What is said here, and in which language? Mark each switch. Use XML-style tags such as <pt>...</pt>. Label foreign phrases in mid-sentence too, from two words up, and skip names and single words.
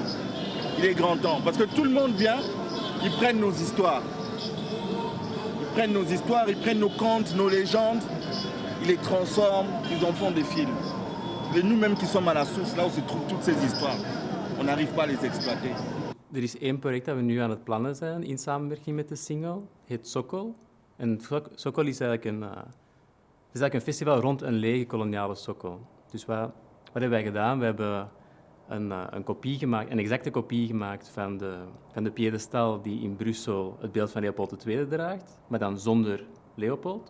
<fr>Il est grand temps, parce que tout le monde vient, ils prennent nos histoires. Ils prennent nos histoires, ils prennent nos contes, nos légendes, ils les transforment, ils en font des films. Et nous-mêmes qui sommes à la source, là où se trouvent toutes ces histoires, on n'arrive pas à les exploiter.</fr> <nl>Er is één project dat we nu aan het plannen zijn in samenwerking met de Single. Het heet Sokol. En Sokol is eigenlijk een festival rond een lege koloniale sokol. Dus wat hebben wij gedaan? We hebben een kopie gemaakt, een exacte kopie gemaakt van de piedestal die in Brussel het beeld van Leopold II draagt, maar dan zonder Leopold.</nl>